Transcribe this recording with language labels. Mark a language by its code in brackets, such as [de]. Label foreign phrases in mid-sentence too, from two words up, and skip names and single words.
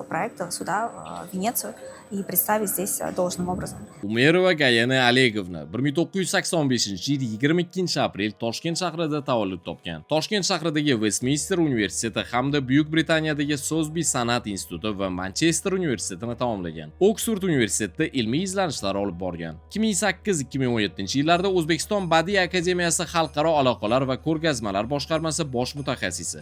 [ru] проекта сюда, в Венецию, и представить здесь должным образом. [uz] Umerova Gayana Alegovna 1985-yil 22-aprel Toshkent shahrida tavallud topgan. Toshkent shahridagi Westminster universiteti hamda Buyuk Britaniyadagi So'zbi san'at instituti va Manchester universitetini tamomlagan. Oksford universitetida ilmiy izlanishlar olib borgan. 2008-2017-yillarda O'zbekiston Badiiy akademiyasi xalqaro aloqalar va ko'rgazmalar boshqarmasi bosh mutaxassisi.